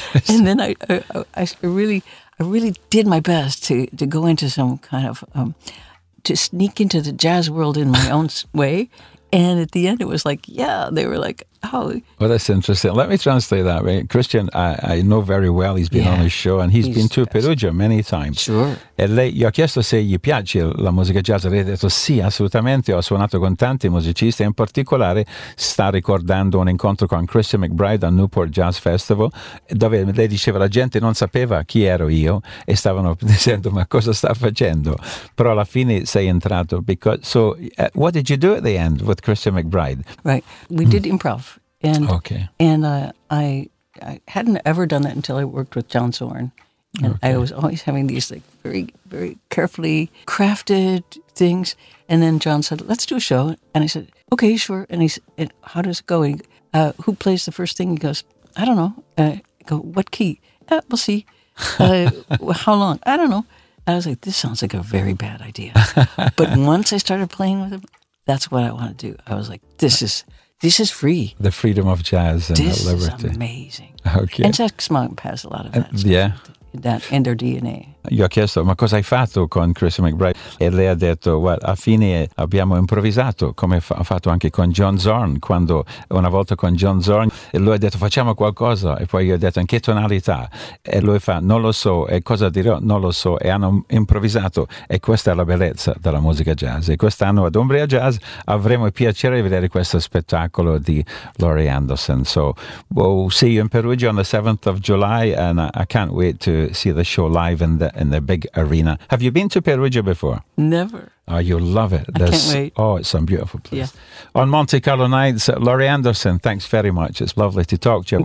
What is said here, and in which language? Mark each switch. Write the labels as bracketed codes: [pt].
[en] And then I really did my best to go into some kind of to sneak into the jazz world in my own way. And at the end, it was like, yeah, they were like, oh. Well, that's interesting. Let me translate that. Right? Christian, I know very well. He's been on his show, and he's been to Perugia many times. Sure. [it] E lei, gli ho chiesto se gli piace la musica jazz. Lei ha detto sì, assolutamente. Ho suonato con tanti musicisti. In particolare, sta ricordando un incontro con Christian McBride al Newport Jazz Festival, dove lei diceva la gente non sapeva chi ero io e stavano dicendo, ma cosa sta facendo? Però alla fine sei entrato. [en] What did you do at the end with Christian McBride? Right. We did improv. And I hadn't ever done that until I worked with John Zorn, and I was always having these like very, very carefully crafted things. And then John said, "Let's do a show," and I said, "Okay, sure." And he said, "How does it go? Who plays the first thing?" He goes, "I don't know." I go, "What key?" "We'll see." "How long?" "I don't know." And I was like, "This sounds like a very bad idea." But once I started playing with him, that's what I want to do. I was like, "This is free. The freedom of jazz and liberty. This is amazing." Okay. And Sex Mob has a lot of that. Yeah. that in their DNA. [it] Io ho chiesto, ma cosa hai fatto con Chris McBride? E lei ha detto, well, a fine abbiamo improvvisato, come ho fatto anche con John Zorn, quando una volta con John Zorn, e lui ha detto, facciamo qualcosa, e poi io ho detto, in che tonalità? E lui fa, non lo so, e cosa dirò? Non lo so, e hanno improvvisato, e questa è la bellezza della musica jazz. E quest'anno ad Umbria Jazz avremo il piacere di vedere questo spettacolo di Laurie Anderson. [en] So, we'll see you in Perugia on the 7th of July, and I can't wait to see the show live in the big arena. Have you been to Perugia before? Never. Oh, you love it. I can't wait. Oh, it's a beautiful place. Yeah. On Monte Carlo Nights, Laurie Anderson, thanks very much. It's lovely to talk to you.